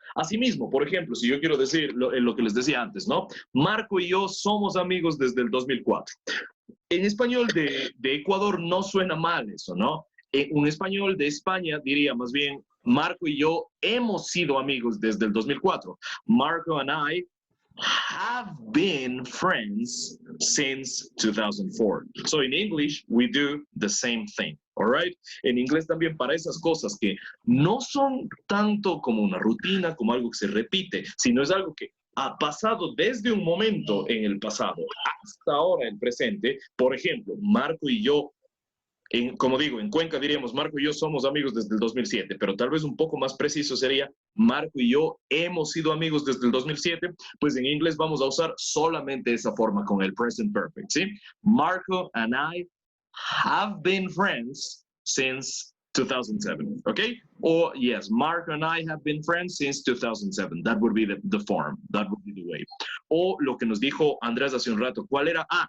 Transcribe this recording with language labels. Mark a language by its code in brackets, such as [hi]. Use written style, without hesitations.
[es] Asimismo, por ejemplo, si yo quiero decir lo que les decía antes, ¿no? Marco y yo somos amigos desde el 2004. En español de Ecuador no suena mal eso, ¿no? En un español de España diría más bien, Marco y yo hemos sido amigos desde el 2004. [en] Marco and I have been friends since 2004. So in English, we do the same thing, all right? [es] En inglés también para esas cosas que no son tanto como una rutina, como algo que se repite, sino es algo que ha pasado desde un momento en el pasado hasta ahora en el presente. Por ejemplo, Marco y yo, como digo, en Cuenca diríamos, Marco y yo somos amigos desde el 2007, pero tal vez un poco más preciso sería, Marco y yo hemos sido amigos desde el 2007, pues en inglés vamos a usar solamente esa forma con el present perfect, ¿sí? [en] Marco and I have been friends since 2007, okay? Or yes, Marco and I have been friends since 2007. That would be the form. That would be the way. [es] O lo que nos dijo Andrés hace un rato, ¿cuál era?